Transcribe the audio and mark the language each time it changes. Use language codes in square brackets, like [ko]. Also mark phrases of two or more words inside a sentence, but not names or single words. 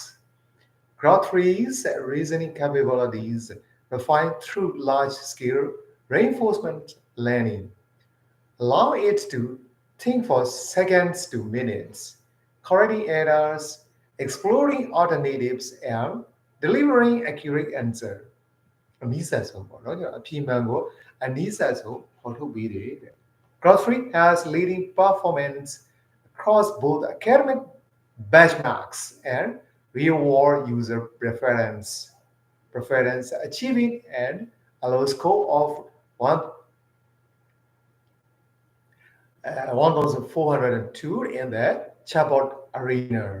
[en] Grok 3's reasoning capabilities refined through large-scale reinforcement learning, allow it to think for seconds to minutes, correcting errors, exploring alternatives, and delivering accurate answer. [my] အနည်းဆက်ဆုံးပေါ့နော်ကျွန်တော်အဖြေမှန်ကိုအနည်းဆက်ဆုံးပေါ်ထုတ်ပေးတယ်တဲ့ [en] Grok 3 has leading performance across both academic benchmarks and real-world user preference achieving an allow score of 1402 in the chatbot arena.